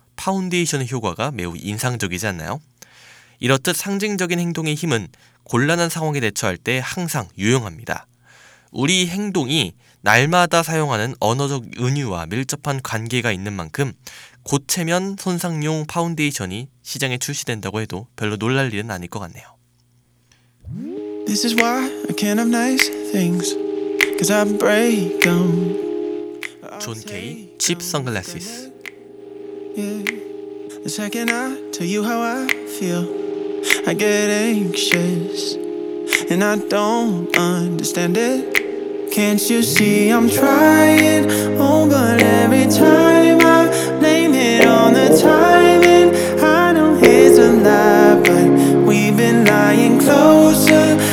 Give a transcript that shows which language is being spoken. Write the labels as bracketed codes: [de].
[ko] 파운데이션의 효과가 매우 인상적이지 않나요? 이렇듯 상징적인 행동의 힘은 곤란한 상황에 대처할 때 항상 유용합니다. 우리 행동이 날마다 사용하는 언어적 은유와 밀접한 관계가 있는 만큼 고체면 손상용 파운데이션이 시장에 출시된다고 해도 별로 놀랄 일은 아닐 것 같네요. [en] This is why I can't have nice things. 'Cause I break them. [ko] 존 케이, Cheap Sunglasses. [en] The second I tell you how I feel, I get anxious and I don't understand it. Can't you see I'm trying? Oh, but every time I blame it on the timing, I know it's a lie, but we've been lying closer.